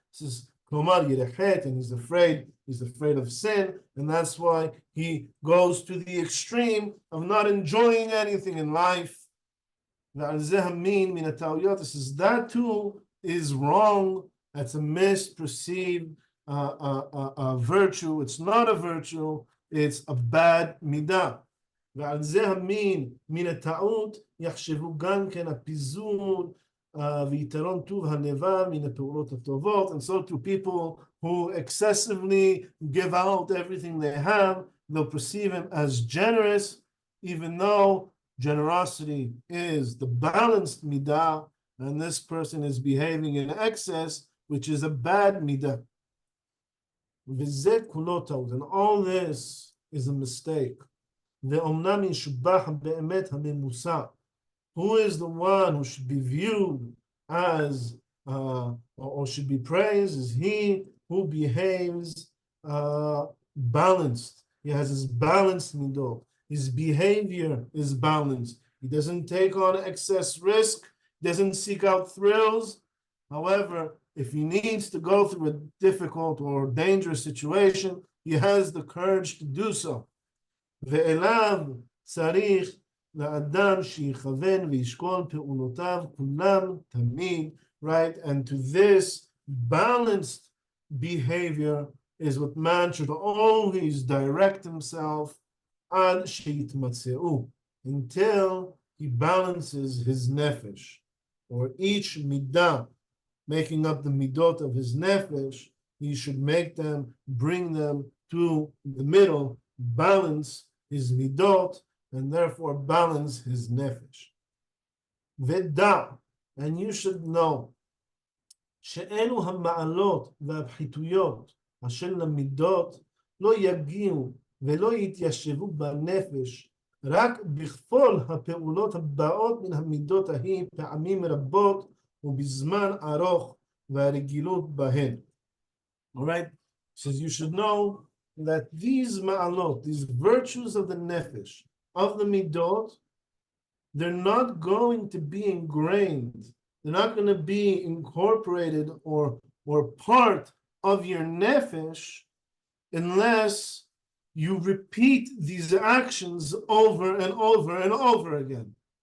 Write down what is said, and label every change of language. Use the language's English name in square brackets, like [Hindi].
[English] Says, and he's afraid of sin, and that's why he goes to the extreme of not enjoying anything in life. This is that too is wrong. That's a misperceived virtue. It's not a virtue. It's a bad midah. [Hebrew] ועל זה המין מן הטעות יחשבו גם כן הפיזור ויתרון טוב הלבב מן הפעולות הטובות. [English] And so to people who excessively give out everything they have, they'll perceive him as generous, even though generosity is the balanced midah, and this person is behaving in excess, which is a bad midah. And all this is a mistake. Who is the one who should be viewed as or should be praised is he who behaves balanced. He has his balanced middot. His behavior is balanced. He doesn't take on excess risk, doesn't seek out thrills. However, if he needs to go through a difficult or dangerous situation, he has the courage to do so. [Hebrew] ואליו צריך לאדם שיכוון וישקול פעולותיו כולם תמיד, right? [English] And to this balanced behavior is what man should always direct himself [Hebrew] עד שיתמצאו, [English] until he balances his nefesh, or each midah making up the middot of his nefesh, he should make them, bring them to the middle, balance his middot, and therefore balance his nefesh. [Hebrew] Veda, [English] and you should know, [Hebrew] שאלו המעלות והפחיתויות אשר למידות לא יגיעו ולא יתיישבו בנפש, רק בכפול הפעולות הבאות מן המידות ההיא פעמים רבות ובזמן ארוך והרגילות בהן. [English] All right? Says you should know that these ma'alot, these virtues of the nefesh, of the middot, they're not going to be ingrained. They're not going to be incorporated or part of your nefesh unless you repeat these actions over and over and over again.